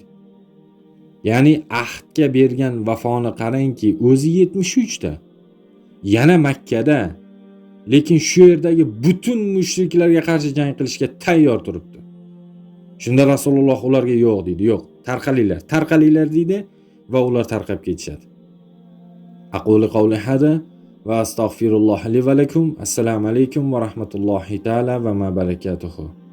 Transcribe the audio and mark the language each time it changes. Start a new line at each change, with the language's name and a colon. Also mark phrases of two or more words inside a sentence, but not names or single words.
Uzbek: Ya'ni ahdga bergan vafoni qarangki, o'zi 73 ta. Yana Makkada, lekin shu yerdagi butun mushriklarga qarshi jang qilishga tayyor turibdi. Shunda Rasululloh ularga yo'q deydi. Yo'q, tarqalinglar deydi va ular tarqab ketishadi.
Arabic: أقول قولي هذا وأستغفر الله لي ولكم. السلام عليكم ورحمة الله تعالى وبركاته.